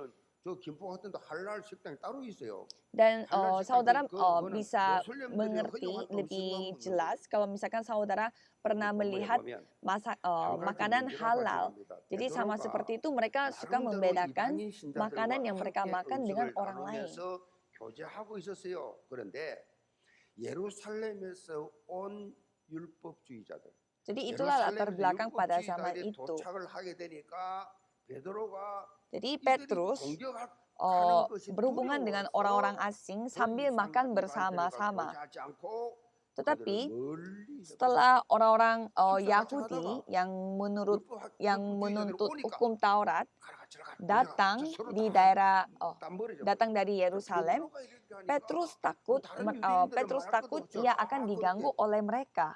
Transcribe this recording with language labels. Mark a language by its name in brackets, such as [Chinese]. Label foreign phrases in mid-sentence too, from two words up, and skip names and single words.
[Indonesian] Dan saudara bisa mengerti lebih jelas kalau misalkan saudara pernah melihat makanan halal. Jadi sama seperti itu mereka suka membedakan makanan yang mereka makan dengan orang lain. [Korean] 교제하고 있었어요. 그런데 예루살렘에서 온 율법주의자들. [Indonesian] Jadi itulah latar belakang pada zaman itu. Jadi Petrus berhubungan dengan orang-orang asing sambil makan bersama-sama. Tetapi setelah orang-orang Yahudi yang menuntut hukum Taurat datang dari Yerusalem, Petrus takut ia akan diganggu oleh mereka.